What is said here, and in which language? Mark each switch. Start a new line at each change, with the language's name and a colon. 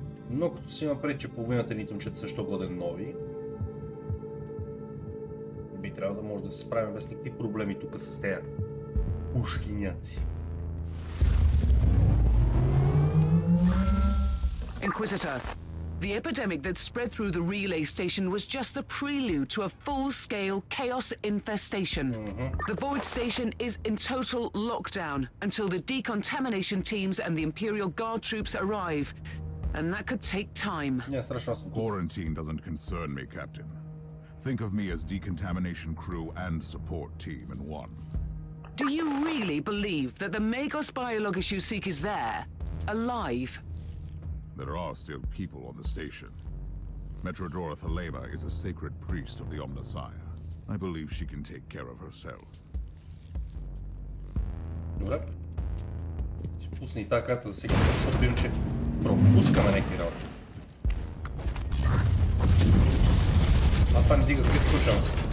Bulgarian: Но като си напред, че половината ни итемчета също годен нови, би трябвало да може да се справим без никакви проблеми тук с тези пушкиняци.
English: Inquisitor, the epidemic that spread through the relay station was just the prelude to a full-scale chaos infestation. The Void Station is in total lockdown until the decontamination teams and the Imperial Guard troops arrive, and that could take time. Quarantine doesn't concern me, Captain. Think of me as decontamination crew and support team in one. Do you really believe that the Magos biologist you seek is there, alive? There are still people on the station. Metrodora Thelema is a sacred priest of the Omnissiah. I believe she can take care of herself.
Bulgarian: Добре. Си пусни и тази карта за всеки случай, защото иначе пропускаме някакви работи. А това не дига критикал шанс.